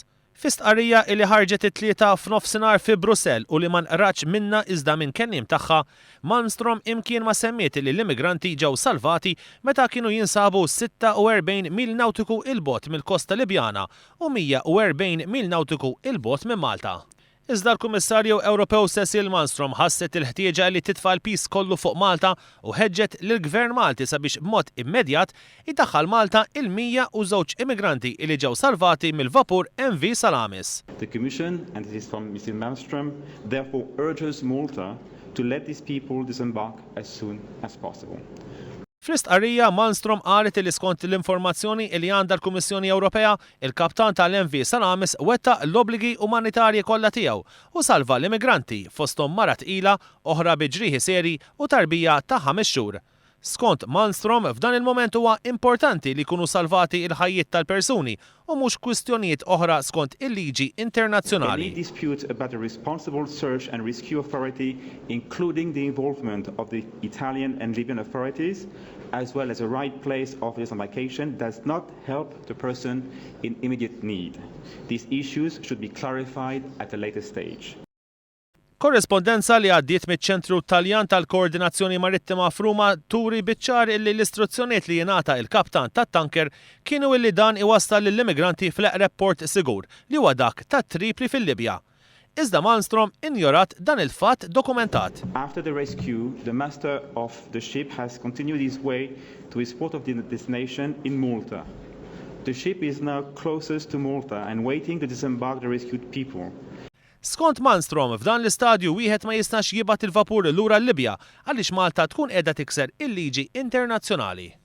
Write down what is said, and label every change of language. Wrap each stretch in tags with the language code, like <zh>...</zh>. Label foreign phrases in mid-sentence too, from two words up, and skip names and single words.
<mt>Fi stqarrija li ħarġet it-tlieta f'nofsinhar fi Brussell u li ma nqratx minna iżda minn kenniem tagħha, Malmstrom imkien ma semmiet li l-immigranti ġew salvati meta kienu jinsabu 46 mil nawtiku il-bogħod mill-kosta Libjana u 140 mil nawtiku il-bogħod minn Malta. Iżda l-Kummissarju Ewropew Cecil Malmstrom ħasset il-ħtieġa li titfa' l-pis kollu fuq Malta u ħeġġet lill-Gvern Malti sabiex b'mod immedjat iddaħħal Malta il-102 immigranti li ġew salvati mill-vapur MV Salamis.</mt> <en>The Commission, and this is from Mrs. Malmström, therefore urges Malta to let these people disembark as soon as possible.</en> <mt>Fl-istqarrija Malmstrom qalet li skont l-informazzjoni li għandha l-Kummissjoni Ewropea, il-kaptan tal-MV Salamis wettaq l-obbligi umanitarji kollha tiegħu u salva l-immigranti fosthom mara tqila, oħra bi ġrieħi seri u tarbija ta' 5 xhur. Skont Malmstrom f'dan il-moment huwa importanti li jkunu salvati il-ħajjiet tal-persuni u mhux kwistjonijiet oħra skont il-liġi internazzjonali.</mt> <en>Any dispute about the responsible search and rescue authority, including the involvement of the Italian and Libyan authorities, as well as the right place of disembarkation, does not help the person in immediate need. These issues should be clarified at a later stage.</en> <mt>Korrespondenza li għaddiet miċ-Ċentru Taljan tal-Koordinazzjoni Marittima f'Ruma turi biċ-ċar li l-istruzzjonijiet li jingħata il-kaptan tat-tanker kienu li dan iwassal lill-immigranti fl-eqreb port sigur li huwa dak tat-Tripli fil-Libja. Iżda Malmstrom injorat dan il-fatt dokumentat.</mt> <en>After the rescue, the master of the ship has continued his way to his port of destination in Malta. The ship is now closest to Malta and waiting to disembark the rescued people.</en> <mt>Skont Malmstrom f'dan l-istadju wieħed ma jistax jibgħat il-vapur lura l-Libja għaliex Malta tkun qiegħda tikser il-liġi internazzjonali.</mt>